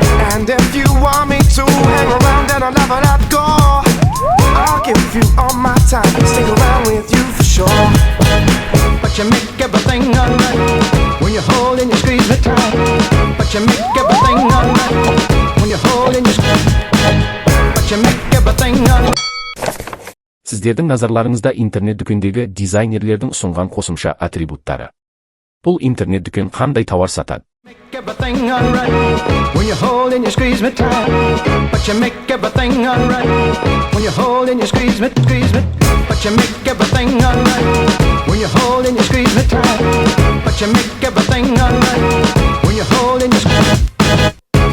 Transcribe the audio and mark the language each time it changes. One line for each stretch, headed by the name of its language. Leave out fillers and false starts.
English: And if you want me to hang around and I'll never let go, I'll give you all my time, stick around with you for sure. But you make everything alright when you hold and you squeeze me tight. But you make everything alright when you hold and you squeeze. But you make everything alright.
Kazakh: Сіздердің назарларыңызда интернет-дүкендегі дизайнерлердің ұсынған қосымша атрибуттары. Бұл интернет-дүкен қандай тауар сатады?
English: Make everything alright when you hold and you squeeze me tight. But you make everything alright when you hold and you squeeze me, but you make everything alright when you hold and you squeeze me tight. But you make everything alright when you hold and you squeeze.